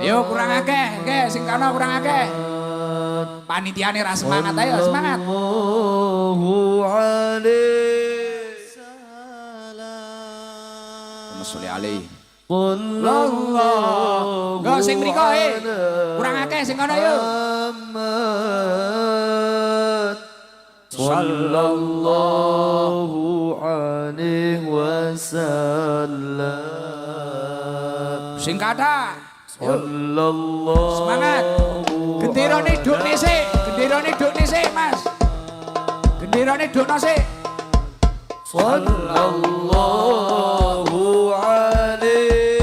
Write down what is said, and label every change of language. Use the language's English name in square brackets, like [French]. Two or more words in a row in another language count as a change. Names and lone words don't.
[Javanese] Ayo kurang akeh, nggih sing kana kurang akeh. Panitiane ra semangat ayo semangat. [Arabic] صلى الله عليه اللهم صل عليه. صلى الله [Javanese] Go sing mriko kurang akeh sing kana yo. [Arabic] صلى الله عليه وسلم. [Javanese] Sing kathah. [Arabic] صلى الله [Javanese] Semangat. Genderane dukne sik, Mas. Genderane dukno sik. [Arabic] صلى الله عليه